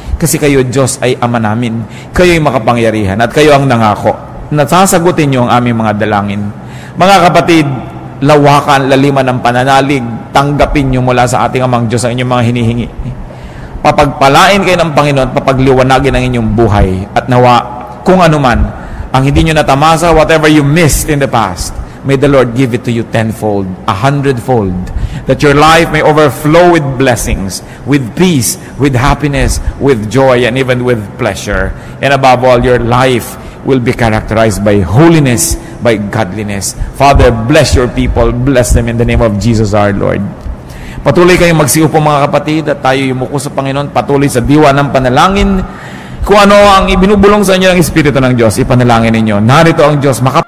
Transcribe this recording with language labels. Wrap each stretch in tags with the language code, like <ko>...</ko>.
<tl>Kasi kayo, Diyos, ay Ama namin. Kayo'y makapangyarihan at kayo ang nangako na sasagutin niyo ang aming mga dalangin. Mga kapatid, lawakan, laliman ng pananalig, tanggapin niyo mula sa ating Amang Diyos ang inyong mga hinihingi. Papagpalain kayo ng Panginoon at papagliwanagin ang inyong buhay. At nawa, kung ano man, ang hindi nyo natamasa,</tl> <en>whatever you missed in the past, may the Lord give it to you tenfold, 100-fold, that your life may overflow with blessings, with peace, with happiness, with joy, and even with pleasure. And above all, your life will be characterized by holiness, by godliness. Father, bless your people. Bless them in the name of Jesus our Lord.</en> <tl>Patuloy kayong magsiupo, mga kapatid, at tayo yumuko sa Panginoon. Patuloy sa diwa ng panalangin. Kung ano ang ibinubulong sa inyo ng Espiritu ng Diyos, ipanalangin ninyo. Narito ang Diyos,</tl>